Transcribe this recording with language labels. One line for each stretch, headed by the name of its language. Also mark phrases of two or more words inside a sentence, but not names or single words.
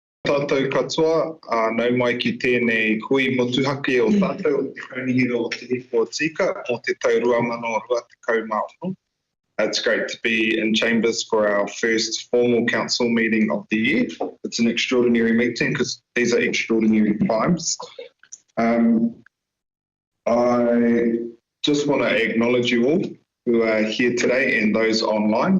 Māori: tātou katoa, nau mai ki tēnei hui motuhake o tātou o te kaunihira o te hiko o tika o te taurua mano rua te kaumāono.
English: It's great to be in Chambers for our first formal council meeting of the year. It's an extraordinary meeting because these are extraordinary times. I just want to acknowledge you all who are here today and those online.